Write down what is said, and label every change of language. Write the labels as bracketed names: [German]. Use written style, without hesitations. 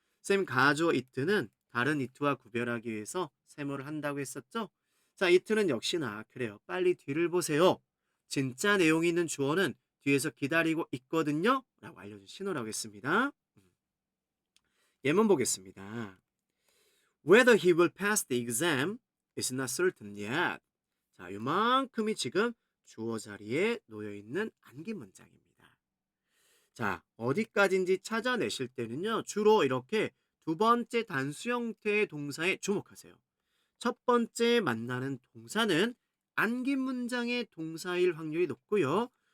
[Korean] 쌤 가주어 it는 다른 it와 구별하기 위해서 세모를 한다고 했었죠? 자, it는 역시나 그래요. 빨리 뒤를 보세요. 진짜 내용이 있는 주어는 뒤에서 기다리고 있거든요. 라고 알려준 신호라고 했습니다. 예문 보겠습니다. [English] Whether he will pass the exam is not certain yet. [Korean] 자, 이만큼이 지금 주어 자리에 놓여 있는 안기 문장입니다. 자, 어디까지인지 찾아내실 때는요, 주로 이렇게 두 번째 단수 형태의 동사에 주목하세요. 첫 번째 만나는 동사는 안긴 문장의 동사일 확률이 높고요.